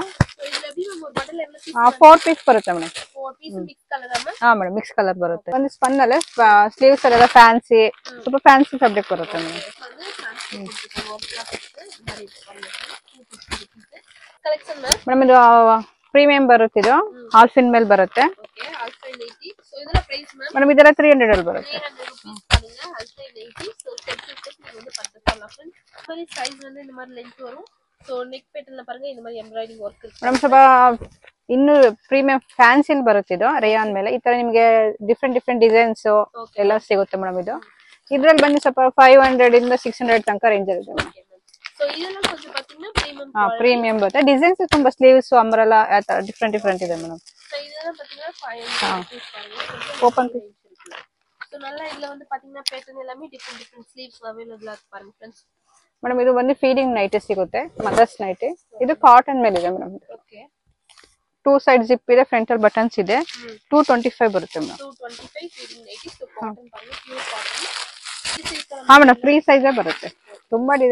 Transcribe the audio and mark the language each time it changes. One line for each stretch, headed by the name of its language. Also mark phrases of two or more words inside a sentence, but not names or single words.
Tamil: சோ இதுல எப்படி நம்ம ஒரு பண்டல் எவ்வளவு பீஸ்?
Kannada: 4 ಪೀಸ್ ಬರುತ್ತೆ ಮೇಡಮ್. 4 ಪೀಸ್
English: mix colour
Kannada: ಅಮ್ಮ? ಹಾ ಮೇಡಮ್.
English: mix colour
Kannada: ಬರುತ್ತೆ. ಒಂದು ಸ್ಪನ್ ಅಲ್ಲಿ ಸ್ಲೀವ್ಸ್ ಎಲ್ಲ ಫ್ಯಾನ್ಸಿ ಸ್ವಲ್ಪ
English: fancy fabric
Kannada: ಬರುತ್ತೆ ಮೇಡಮ್.
Tamil: வந்து
English: fancy work
Tamil: ಮಾಡಿ ಪಾருங்க.
English: 250 rupees. collection ma'am?
Kannada: ಮೇಡಮ್ ಇದು ಪ್ರೀಮಿಯಂ ಬರುತ್ತೆ. ಇದು ಆಲ್ಫಿನ್ ಮೇಲೆ ಬರುತ್ತೆ. ಓಕೆ. ಆಲ್ಫೈನ್ 80. ಸೋ ಇದರ ಪ್ರೈಸ್ ಮ್ಯಾಮ್? ಮೇಡಮ್ ಇದೆಲ್ಲ 300 ಅಲ್ಲಿ ಬರುತ್ತೆ.
Tamil: 300 rupees பாருங்க. ஆல்ஃபைன் 80. சோ
English: set to set
Tamil: நீங்க வந்து பர்ச்சேஸ் பண்ணலாம் फ्रेंड्स. இந்த மாதிரி சைஸ் வந்து இந்த மாதிரி லெந்த் வரும். சோ
English: neck patternla
Tamil: பாருங்க இந்த மாதிரி எம்ப்ராய்டரி ವರ್ಕ್ ಇರುತ್ತೆ.
Kannada: ಮೇಡಮ್ ಸ್ವಲ್ಪ ಇನ್ನು
English: premium fancyl
Kannada: ಬರುತ್ತೆ. ಇದು ರೇಯಾನ್ ಮೇಲೆ ಈ ತರ ನಿಮಗೆ
English: different designs
Kannada: ಎಲ್ಲ ಸಿಗುತ್ತೆ ಮೇಡಮ್. ಇದು ಇದ್ರಲ್ಲಿ ಬಂದು ಸ್ವಲ್ಪ 500 ಇಂದ 600 ತನಕ ರೇಂಜ್ ಇರುತ್ತೆ ಮೇಡಮ್. ಸೋ ಇದೆಲ್ಲ
Tamil: கொஞ்சம் பாத்தீங்கன்னா ಪ್ರೀಮಿಯಂ.
Kannada: ಪ್ರೀಮಿಯಂ ಬರುತ್ತೆ. ಡಿಸೈನ್ಸ್ ತುಂಬಾ
English: sleeves umbrella different
Kannada: ಇದೆ ಮೇಡಮ್.
Tamil: சோ இதெல்லாம் பாத்தீங்கன்னா 500 rupees பாருங்க. ಓಪನ್ சோ நல்லா இதுல வந்து பாத்தீங்கன்னா பேட்டர்ன் எல்லாமே
English: different sleeves availabla
Tamil: இருக்கு பாருங்க फ्रेंड्स.
Kannada: ಮೇಡಮ್ ಇದು ಬಂದು
English: feeding nighty
Kannada: ಸಿಗುತ್ತೆ.
English: mothers nighty.
Kannada: ಇದು ಕಾಟನ್ ಮೇಲೆ ಇದೆ ಮೇಡಮ್. ಓಕೆ. 2
English: side zip
Kannada: ಇದೆ. ಫ್ರಂಟ್ ಅಲ್ಲಿ ಬಟನ್ಸ್ ಇದೆ. 225 ಬರುತ್ತೆ ಮೇಡಮ್. 225
English: feeding nighty.
Kannada: ಸೋ ಕಾಟನ್ ಪಾರ್ಲೆ
English: pure cotton.
Kannada: ಹಾ ಮೇಡಮ್.
English: free size
Kannada: ಬರುತ್ತೆ. ತುಂಬಾ ಡಿಸೈನ್ಸ್ ಇದೆ.